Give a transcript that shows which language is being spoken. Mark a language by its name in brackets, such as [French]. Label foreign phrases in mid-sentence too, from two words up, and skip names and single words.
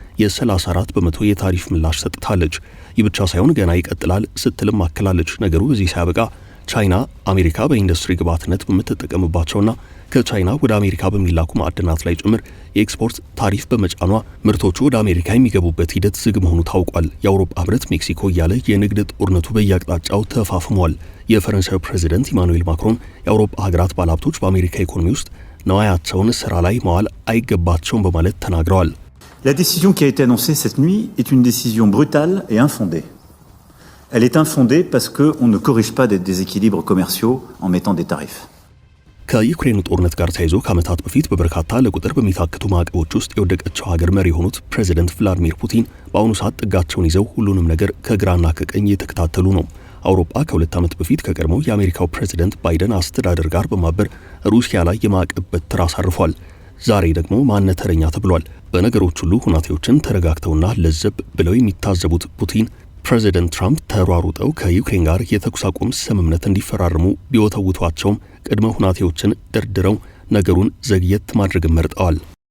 [Amharic] የ34 በመቶ የታሪፍ ምላሽ ሰጥታለች። ይህ ብቻ ሳይሆን ገና ይቀጥላል ስትልም አክላለች። ነገሩ በዚህ ሳያበቃ ቻይና አሜሪካ በኢንዱስትሪ ግብዓትነት በምትጠቀምባቸውና ከቻይና ወደ አሜሪካ በሚላኩ ማዕድናት ላይ ጭምር የኤክስፖርት ታሪፍ በመጫኗ ምርቶቹ ወደ አሜሪካ የሚገቡበት ሂደት ዝግ መሆኑ ታውቋል። የአውሮፓ ህብረት ሜክሲኮ እያለ የንግድ ጦርነቱ በየአቅጣጫው ተፋፍሟል። የፈረንሳዩ ፕሬዚደንት ኢማኑኤል ማክሮን የአውሮፓ ሀገራት ባለሀብቶች በአሜሪካ ኢኮኖሚ ውስጥ ነዋያቸውን ስራ ላይ መዋል አይገባቸውም በማለት ተናግረዋል። [French] La décision qui a été annoncée cette nuit est une décision brutale et infondée. Elle est infondée parce qu'on ne corrige pas des déséquilibres commerciaux en mettant des tarifs. [Amharic] ከዩክሬኑ ጦርነት ጋር ተያይዞ ከዓመታት በፊት በበርካታ ለቁጥር በሚታክቱ ማዕቀቦች ውስጥ የወደቀችው ሀገር መሪ የሆኑት ፕሬዚደንት ቭላዲሚር ፑቲን በአሁኑ ሰዓት ጥጋቸውን ይዘው ሁሉንም ነገር ከግራና ከቀኝ እየተከታተሉ ነው። አውሮፓ ከ2 ዓመት በፊት ከቀድሞው የአሜሪካው ፕሬዝዳንት ባይደን አስተዳደር ጋር በማበር ሩሲያ ላይ የማዕቀብ በትር አሳርፏል። ዛሬ ደግሞ ማነተረኛ ተብሏል። በነገሮች ሁሉ ሁናቴዎችን ተረጋግተውና ለዘብ ብለው የሚታዘቡት ፑቲን ፕሬዝዳንት ትራምፕ ተሯሩጠው ከዩክሬን ጋር የተኩስ አቁም ስምምነት እንዲፈራረሙ ቢወተውቷቸውም ቅድመ ሁናቴዎችን ደርድረው ነገሩን ዘግየት ማድረግ መርጠዋል።